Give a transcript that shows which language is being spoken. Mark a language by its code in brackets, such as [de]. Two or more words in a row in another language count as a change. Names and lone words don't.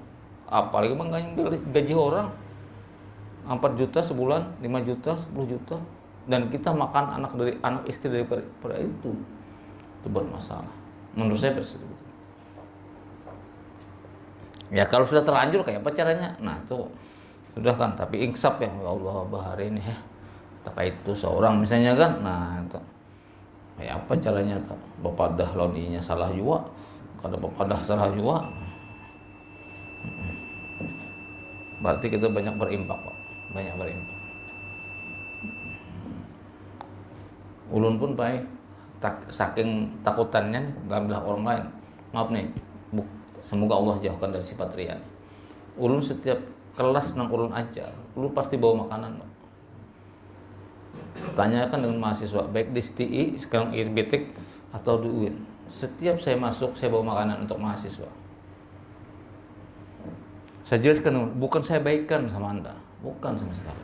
[id] Apalagi mengambil gaji orang 4 juta sebulan, 5 juta, 10 juta, dan kita makan anak istri daripada itu bermasalah. Menurut saya begitu. Ya kalau sudah terlanjur kayak apa caranya? Nah itu sudah kan, tapi insaf ya Allah bahari ini ya. Kayak itu seorang misalnya kan, nah itu kayak apa caranya? [bjn] Bapak dah launinya salah juga, kada bapak dah salah juga. [id] Berarti kita banyak berimpak Pak. Banyak berimpak. [bjn] Ulun pun baik saking takutannya ngambil hak orang lain. [id] Maaf nih, semoga Allah jauhkan dari sifat riya. [bjn] Ulun setiap kelas nang ulun ajar, ulun pasti bawa makanan Pak. [id] Tanyakan dengan mahasiswa baik di STI, sekarang IRBTIK atau di UIN. Setiap saya masuk, saya bawa makanan untuk mahasiswa. Saya jelaskan, bukan saya baikkan sama Anda, bukan sama sekali.